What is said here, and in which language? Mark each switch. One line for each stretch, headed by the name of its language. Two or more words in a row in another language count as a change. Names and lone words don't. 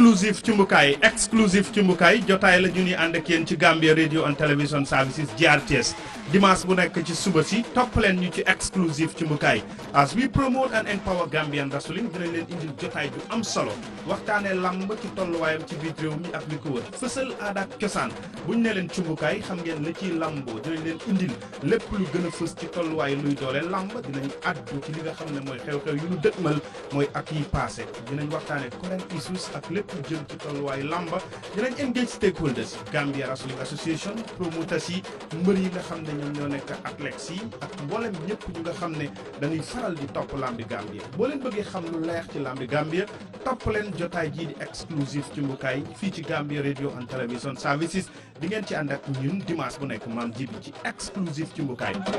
Wolof: exclusive cumbukaay jotaay la ñu ni ànd ak yéen ci Gambia Radio and Television Services GRTS dimanche bu nekk ci suba si topp leen ñu ci exclusive cumbukaay
English: as we promote and empower Gambian wrestling
Wolof: dinañ leen indil jotaay ju am solo waxtaanee lamb ci tolluwaayam ci biir réew mi ak li ko wër fësal aada ak cosaan buñ ne leen cumbukaay xam ngeen la ciy lamboo dinañ leen indil lépp lu gën a fës ci tolluwaay luy doole lamb dinañ addu ci li nga xam ne mooy xew-xew yu ñu dëgmal mooy at yi passé dinañ waxtaanee
English: current issues
Wolof: ak lépp lu jëm ci tolluwaay lamba dinañ
English: engage stakeholders
Wolof: Gambia Wrestling Association promoters yi mbër yi nga xam ne ñoom ñoo nekk athlètes yi ak mboolem ñëpp ñu nga xam ne dañuy faral di topp lambi Gambia boo leen bëggee xam lu leer ci lambi Gambia topp leen jotaay jii di exclusive ci mbukaay fii ci Gambia Radio and Television Services di ngeen ci ànd ak ñun dimanche bu nekk maam jibi ci exclusive ci mbukaay